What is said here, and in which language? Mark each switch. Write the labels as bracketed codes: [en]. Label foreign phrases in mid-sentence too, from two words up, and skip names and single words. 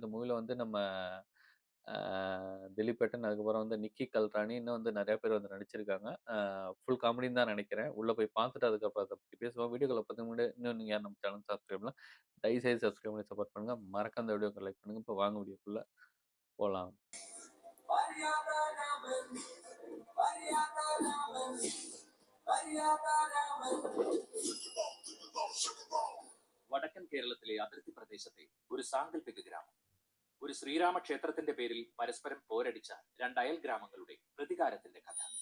[ta] இந்த மூவில வந்து நம்ம திலீப் ஏட்டன், அதுக்கப்புறம் வந்து நிக்கி கல்ராணி, இன்னும் வந்து நிறைய பேர் வந்து நடிச்சிருக்காங்க. [en] full comedy [ta] தான் நினைக்கிறேன். உள்ள போய் பார்த்துட்டு அதுக்கப்புறம் அதை பற்றி பேசுவோம். வீடியோக்குள்ள பார்த்து முன்னாடி இன்னும் நீங்கள் நம்ம சேனல் சப்ஸ்கிரைப் பண்ணலாம், தயவுசெய்து சப்ஸ்கிரைப் பண்ணி சப்போர்ட் பண்ணுங்க. மறக்காம இந்த வீடியோக்கு லைக் பண்ணுங்க. இப்போ வாங்க வீடியோக்குள்ள போகலாம். [ml] വടക്കൻ കേരളത്തിലെ അതിർത്തി പ്രദേശത്തെ ഒരു സാങ്കല്പിക ഗ്രാമം. ഒരു ശ്രീരാമ ക്ഷേത്രത്തിന്റെ പേരിൽ പരസ്പരം പോരടിച്ച രണ്ട് അയൽ ഗ്രാമങ്ങളുടെ പ്രതികാരത്തിന്റെ കഥ.